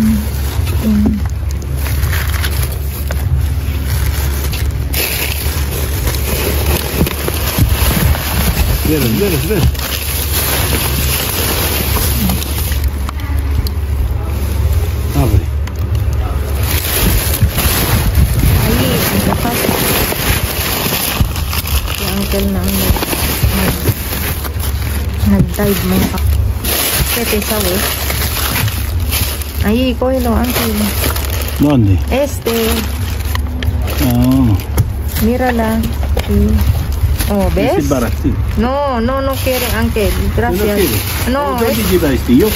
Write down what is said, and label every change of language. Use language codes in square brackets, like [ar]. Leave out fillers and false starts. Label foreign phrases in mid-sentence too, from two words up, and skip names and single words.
[es] Ven. Abre. ahí, aguacate. [tl] Si Uncle na nag-dive mga pwede sawi. [es] Ahí, cógelo, Uncle. ¿Dónde? Oh. Mírala. Sí. Oh, ¿ves? Es para ti. No quiere, Uncle. Gracias. No, ¿Dónde lleva este yo?